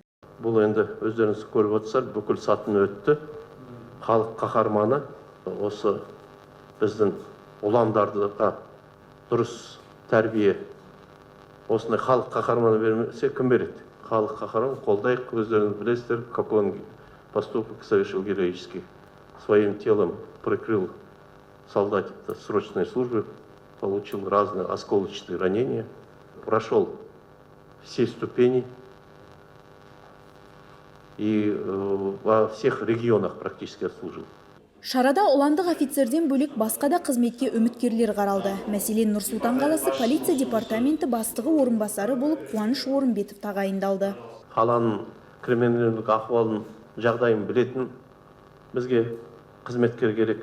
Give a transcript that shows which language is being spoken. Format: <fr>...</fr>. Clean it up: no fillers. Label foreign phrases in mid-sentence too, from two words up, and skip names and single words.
<kk>Бұл енді өздеріңіз көріп отырсыздар, бүкіл сатын өтті. Халық қаһарманы осы біздің ұландарға дұрыс тәрбие, осындай халық қаһарманы бермесе кім береді? Халық қаһарманы қолдайық, өздеріңіз білесіздер,</kk> <ru>как он поступок совершил героический. Своим телом прикрыл солдат срочной службы, получил разные осколочные ранения, прошел все ступени и во всех регионах практически отслужил.</ru> <kk>Шарада ұландық офицерден бөлек басқа да қызметке үміткерлер қаралды. Мәселен, Нұр-Сұлтан қаласы полиция департаменті бастығы орынбасары болып Қуаныш Орынбетов тағайындалды. Қаланың криминалдық ахуалын, жағдайын білетін бізге қызметкер керек.</kk>